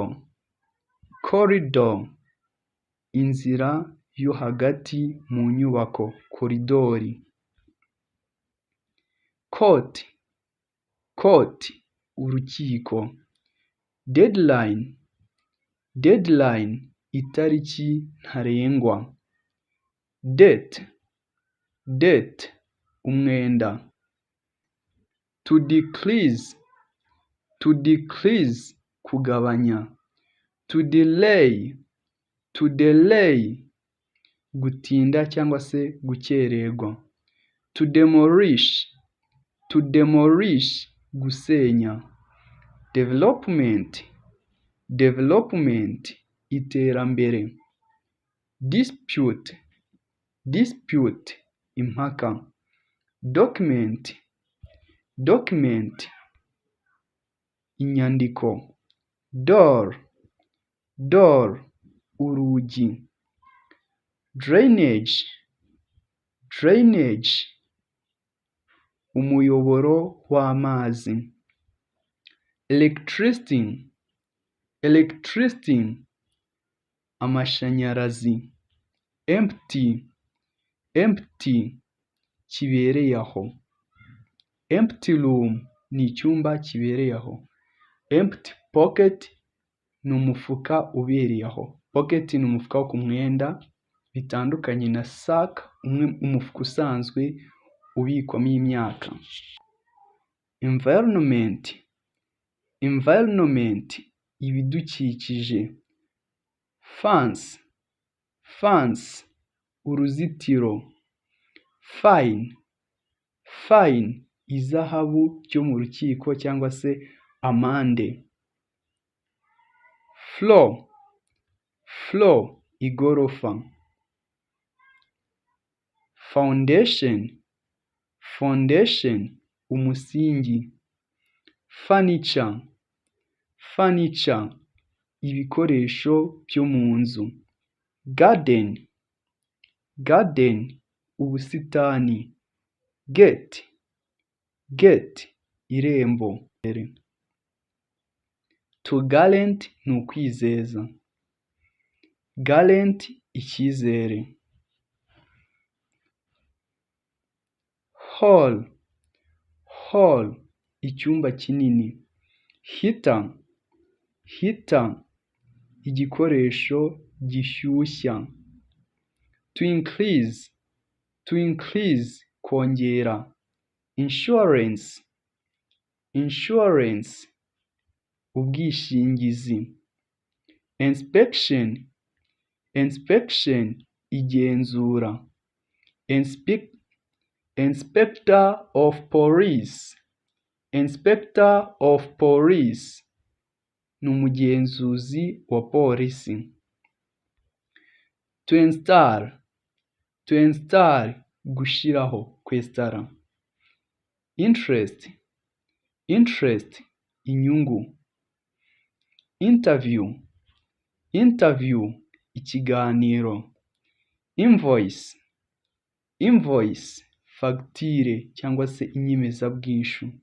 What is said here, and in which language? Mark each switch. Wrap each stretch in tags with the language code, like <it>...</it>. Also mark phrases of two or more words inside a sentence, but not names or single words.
<rw>Corridor, inzira yo hagati mu nyubako. Koridori.</rw> <en>Court. Court,</en> <rw>urukiko.</rw> <en>Deadline.</en> <rw>Deadline, itariki ntarengwa.</rw> <en>Debt. Debt, umwenda. To decrease. To decrease, kugabanya. To delay. To delay,</en> <rw>gutinda cyangwa se gukererwa.</rw> <en>To demolish. To demolish, gusenya. Development.</en> <rw>Development, iterambere.</rw> <en>Dispute. Dispute, impaka. Document. Document, inyandiko. Door. Door,</en> <rw>urugi.</rw> <en>Drainage.</en> <rw>Drainage, umuyoboro w'amazi.</rw> <en>Electricity.</en> <rw>Electricity, amashanyarazi.</rw> <en>Empty. Empty,</en> <rw>kibereye aho.</rw> <en>Empty room,</en> <rw>ni icyumba kibereye aho.</rw> <en>Empty pocket,</en> <rw>ni umufuka ubereye aho. Pocket ni umufuka wo ku mwenda, bitandukanye na sac, umufuka usanzwe ubikwamo imyaka.</rw> <en>Environment.</en> <rw>Environment, ibidukikije.</rw> <en>Fence. Fence, uruzitiro. Fine. Fine,</en> <rw>izahabu ryo mu rukiko cyangwa se amande. floor igorofa. Foundation umusingi. Furniture ibikoresho byo mu nzu. Garden ubusitani. Gate irembo.</rw> <en>To guarantee</en> <rw>ni ukwizeza. Guarantee icyizere. Hall icyumba kinini. Heater igikoresho gishyushya.</rw> <en>To increase kongera.</en> <rw>Insurance ubwishingizi. Inspection igenzura.</rw> <en>Inspector of police</en> <rw>ni umugenzuzi wa polisi.</rw> <en>To install</en> <rw>gushiraho, kwestara. Interest inyungu. Interview ikiganiro. Invoice fagitire cyangwa se inyemezabwishyu.</rw>